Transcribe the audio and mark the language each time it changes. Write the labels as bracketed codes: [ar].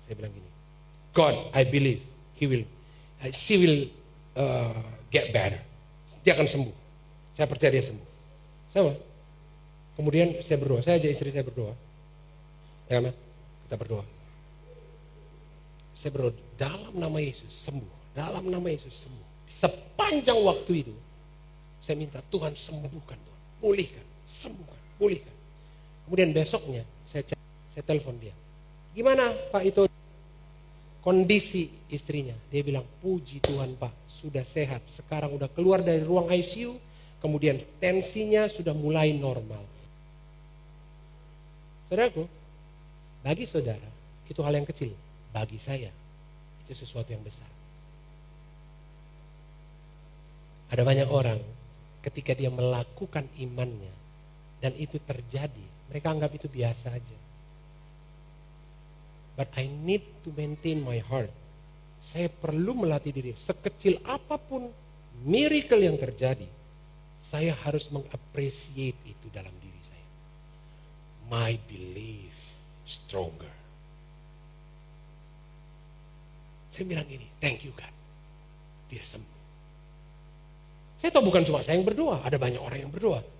[id] Saya bilang gini, [en] God, I believe she will get better. [id] Dia akan sembuh. Saya percaya dia sembuh. Sama. Kemudian saya berdoa. Saya ajak istri saya berdoa. Ya kan? Kita berdoa. Saya berdoa dalam nama Yesus sembuh. Dalam nama Yesus sembuh. Sepanjang waktu itu saya minta Tuhan sembuhkan, Tuhan. Pulihkan, sembuhkan, pulihkan. Kemudian besoknya saya telepon dia. Gimana Pak itu kondisi istrinya? Dia bilang, puji Tuhan Pak, sudah sehat. Sekarang udah keluar dari ruang ICU, kemudian tensinya sudah mulai normal. Saudaraku, bagi saudara itu hal yang kecil. Bagi saya itu sesuatu yang besar. Ada banyak orang ketika dia melakukan imannya dan itu terjadi, mereka anggap itu biasa aja. [en] But I need to maintain my heart. [id] Saya perlu melatih diri. Sekecil apapun miracle yang terjadi, saya harus mengapresiasi itu dalam diri saya. [en] My belief stronger. [id] Saya bilang gini, [en] thank you God. [id] Dia sembuh. Saya tahu bukan cuma saya yang berdoa, ada banyak orang yang berdoa.